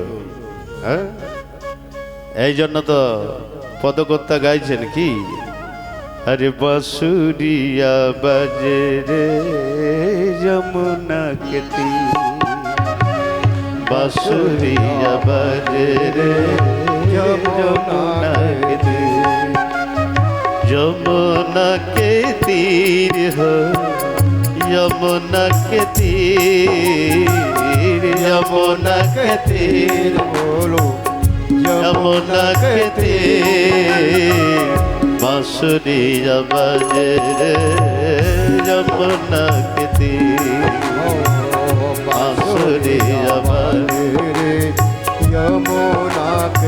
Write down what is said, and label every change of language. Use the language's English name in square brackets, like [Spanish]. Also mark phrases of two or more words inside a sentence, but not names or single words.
[Bangla] হ্যাঁ, এই জন্য তো পদকর্তা গাইছেন কি, [Hindi] अरे बांसुरिया बाजे रे यमुना के तीर, बांसुरिया बाजे रे यमुना के तीर, यमुना के तीर हो यमुना के तीर, यमुना के तीर बोलो, यमुना के तीर, बांसुरिया बजे रे यमुना के तीर, बांसुरिया बजे रे यमुना के।